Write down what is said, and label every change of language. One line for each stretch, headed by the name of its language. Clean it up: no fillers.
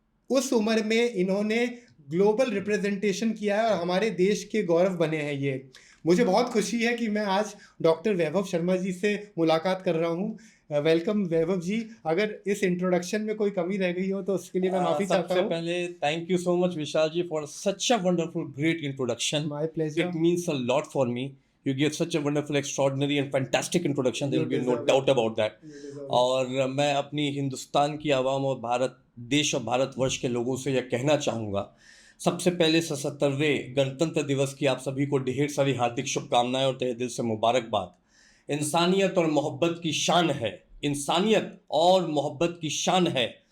Hindi: उस उम्र में इन्होंने ग्लोबल रिप्रेजेंटेशन किया है और हमारे देश के गौरव बने हैं ये। मुझे बहुत खुशी है कि मैं आज डॉक्टर वैभव शर्मा जी से मुलाकात कर रहा हूँ। वेलकम वैभव जी। अगर इस इंट्रोडक्शन में कोई कमी रह गई हो तो उसके लिए मैं माफ़ी चाहता हूँ। सबसे पहले
English: Thank you so much Vishal ji for such a wonderful great introduction. My pleasure. It means a lot for me You gave such a wonderful, extraordinary and fantastic introduction. There will be no doubt about that.
Hindi: और मैं अपनी हिंदुस्तान की आवाम और भारत देश और भारतवर्ष के लोगों से यह कहना चाहूँगा, सबसे पहले 77वें गणतंत्र दिवस की आप सभी को ढेर सारी हार्दिक शुभकामनाएं और तहे दिल से मुबारकबाद। इंसानियत और मोहब्बत की शान है, इंसानियत और मोहब्बत की शान है।